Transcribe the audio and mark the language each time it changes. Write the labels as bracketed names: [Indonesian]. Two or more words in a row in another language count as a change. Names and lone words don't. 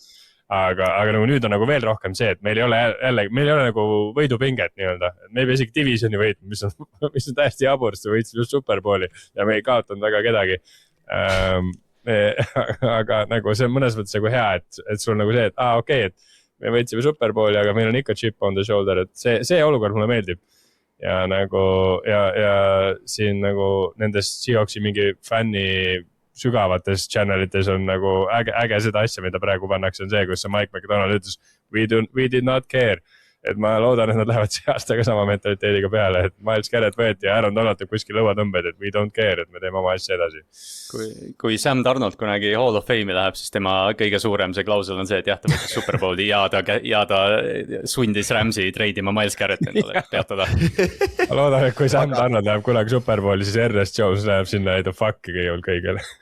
[Estonian] Aga nagu nüüd on nagu veel rohkem see, et meil ei ole nagu võidupinget nii-öelda. Me ei pea isegi divisioni võitma, mis on täiesti jabur, sest võitsime just Superbowli ja me ei kaotanud väga kedagi. Aga nagu see on mõnes mõttes nagu hea, et sul nagu see, et okei, et me võitsime Superbowli, aga meil on ikka [English] chip on the shoulder, [Estonian] et see olukord mulle meeldib. Ja nagu, ja siin nagu nendes Seahawksi mingi fänni sügavates channelites on nagu äge seda asja, mida praegu pannakse, on see, kus see Mike McDonald ütles, [English] we did not care. [Estonian] Et ma loodan, et nad lähevad see aastaga sama mentaliteediga peale, et Miles Garrett võeti ja Aaron Donald teeb kuskil lõuatõmbed, et [English] we don't care, [Estonian] et me teeme oma asja edasi. Kui Sam Darnold kunagi Hall of Fame'i läheb, siis tema kõige suurem see klausel on see, et jah, ta võttis Superbowli ja ta sundis Ramsey treidima Miles Garrett endale peatada. Ma loodan, et kui Sam Darnold läheb kunagi Superbowli, siis Ernest Jones läheb sinna ei ta fuck'i kõigele.